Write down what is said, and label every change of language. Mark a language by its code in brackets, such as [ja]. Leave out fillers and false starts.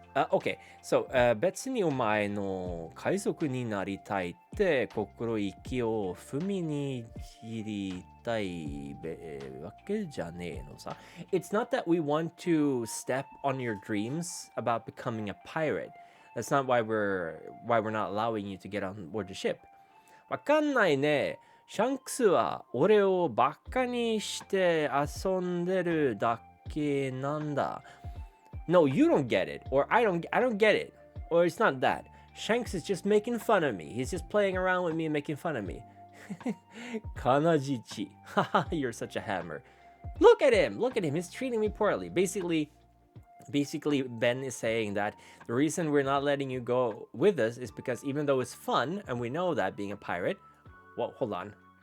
[en] Okay, so [ja] 別にお前の海賊になりたいって心意気を踏みにじりたいわけじゃねえのさ。 [en] It's not that we want to step on your dreams about becoming a pirate. That's not why we're not allowing you to get on board the ship. [ja] わかんないね。シャンクスは俺をバカにして遊んでるだけなんだ。 [en] No, you don't get it, or I don't get it, or it's not that. Shanks is just making fun of me. He's just playing around with me and making fun of me. Kanajichi. Haha, you're such a hammer. Look at him. He's treating me poorly. Basically, Ben is saying that the reason we're not letting you go with us is because even though it's fun, and we know that being a pirate, well, hold on.